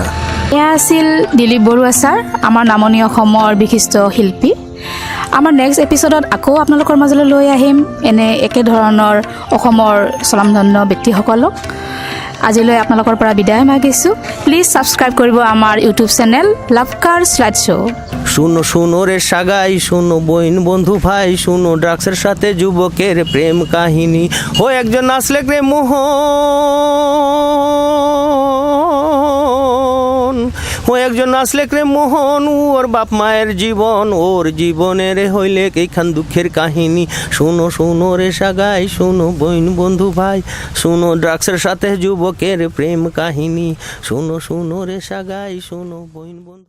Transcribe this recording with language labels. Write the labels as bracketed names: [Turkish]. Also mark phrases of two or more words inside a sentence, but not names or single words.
[Assamese] এয়া আছিল দিলীপ বৰুৱা ছাৰ আমাৰ নামনি অসমৰ বিশিষ্ট শিল্পী আমাৰ [English] next episode [Assamese] আকৌ আপোনালোকৰ মাজলৈ লৈ আহিম এনে একেধৰণৰ অসমৰ স্বনামধন্য ব্যক্তিসকলক আজিলৈ আপোনালোকৰ পৰা বিদায় মাগিছোঁ [English] please subscribe [Assamese] কৰিব আমাৰ ইউটিউব চেনেল লাভকাৰ শ্লাইড শ্ব' [Bangla] শুনো রে সাগাই শুনো বইন বন্ধু ভাই শুনো ড্রাগসের সাথে যুবকের প্রেম কাহিনী ও একজন নাচলে রে মোহন ও একজন নাচলে রে মোহন ওর বাপ মায়ের জীবন ওর জীবনের হইলে এইখান দুঃখের কাহিনী শুনো রে সাগাই শুনো বইন বন্ধু ভাই শুনো ড্রাগসের সাথে যুবকের প্রেম কাহিনী শুনো রে সাগাই শুনো বইন বন্ধু